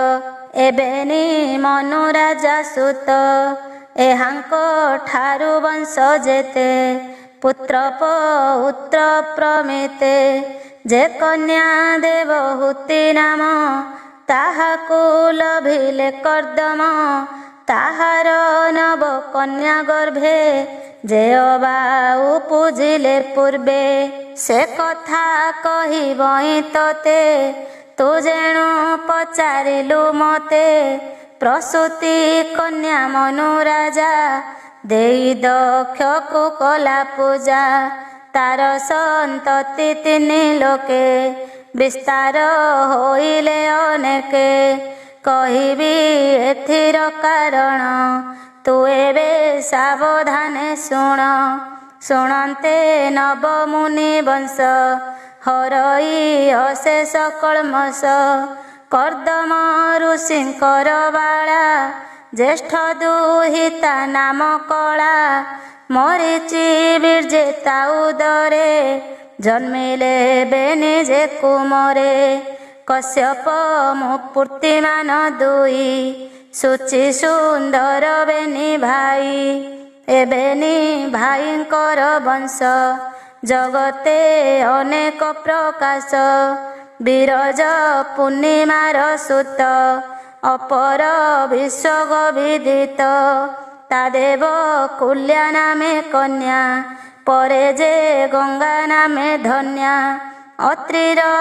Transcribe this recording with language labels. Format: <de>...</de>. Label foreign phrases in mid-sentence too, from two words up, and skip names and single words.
<or>ଏବେନି ମନୁ ରାଜା ସୁତ ଏହାଙ୍କ ଠାରୁ ବଂଶ ଯେତେ ପୁତ୍ର ପୌତ୍ର ପ୍ରମିତେ ଯେ କନ୍ୟା ଦେବହୂତି ନାମ ତାହାକୁ ଲଭିଲେ କର୍ଦ୍ଦମ ତାହାର ନବ କନ୍ୟା ଗର୍ଭେ ଯେ ଅବା ପୂଜିଲେ ପୂର୍ବେ ସେ କଥା କହିବଇ ତୋତେ ତୁ ଯେଣୁ ପଚାରିଲୁ ମତେ ପ୍ରସୂତି କନ୍ୟା ମନୁ ରାଜା ଦେଇ ଦକ୍ଷ କୋ କଳା ପୂଜା ତାର ସନ୍ତତି ତିନି ଲୋକେ ବିସ୍ତାର ହୋଇଲେ ଅନେକେ କହିବି ଏଥିର କାରଣ ତୁ ଏବେ ସାବଧାନେ ଶୁଣ ଶୁଣନ୍ତେ ନବ ମୁନି ବଂଶ ହରଇ ଅଶେଷ କଳ୍ମଷ କର୍ଦ୍ଦମ ଋଷିଙ୍କର ବାଳା ଜ୍ୟେଷ୍ଠ ଦୁହିତା ନାମ କଳା ମରୀଚି ବୀର୍ଯ୍ୟେତା ଉଦରେ ଜନ୍ମିଲେ ବେନି ଯେ କୁମରେ କଶ୍ୟପ ମୁପୂର୍ତ୍ତିମାନ ଦୁଇ ସୁଚି ସୁନ୍ଦର ବେନି ଭାଇ ଏବେନି ଭାଇଙ୍କର ବଂଶ ଜଗତେ ଅନେକ ପ୍ରକାଶ ବିରଜ ପୂର୍ଣ୍ଣିମାର ସୁତ ଅପର ବିଶ୍ୱ ବିଦିତ ତାଦେବ କୁଲ୍ୟା ନାମେ କନ୍ୟା ପରେ ଯେ ଗଙ୍ଗା ନାମେ ଧନ୍ୟା ଅତ୍ରିର</or>